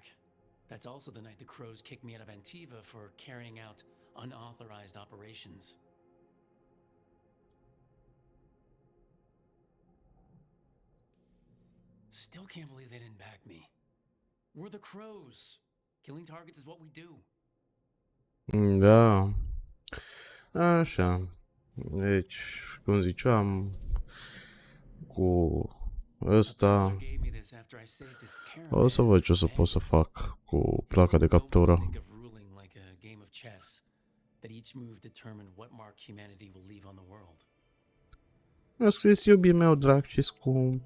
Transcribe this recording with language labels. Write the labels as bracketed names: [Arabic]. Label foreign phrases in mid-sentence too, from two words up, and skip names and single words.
[English] That's also the night the Crows kicked me out of Antiva for carrying out unauthorized operations. Still can't believe they didn't back me. We're the Crows. Killing targets is what we do. [Romanian] Da. Așa. Deci, cum ziceam, cu ăsta o să văd ce o să pot să fac cu placa de captură. Mi-a scris iubii meu drag și scump.